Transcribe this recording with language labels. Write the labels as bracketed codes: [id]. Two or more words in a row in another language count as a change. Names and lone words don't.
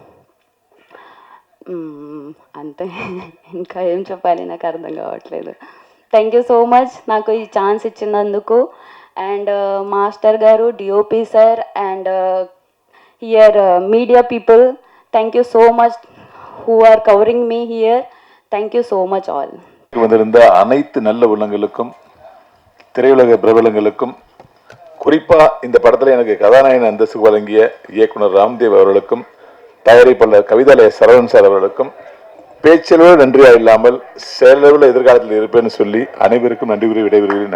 [te] అంతే, ఇంకా ఏం చెప్పాలి నాకు అర్థం కావట్లేదు. [en] thank you so much [te] నాకు ఈ ఛాన్స్ ఇచ్చినందుకు. [en] and master గారు, DOP sir, and here media people, thank you so much who are covering me here. thank you so much all. [ta] வந்திருந்த அனைத்து நல்ல உள்ளங்களுக்கும், திரையுலக பிரபலங்களுக்கும், குறிப்பா இந்த படத்துல எனக்கு கதாநாயகன் அந்தஸ்து வழங்கிய இயக்குனர் ராம்தேவ் அவர்களுக்கும், தயாரிப்பாளர் கவிதாலய சரவணன் சார் அவர்களுக்கும் பேச்சளவில் நன்றியா இல்லாமல் செயலளவில் எதிர்காலத்தில் இருப்பேன்னு சொல்லி அனைவருக்கும் நன்றி கூறி விடைபெறுகிறேன்.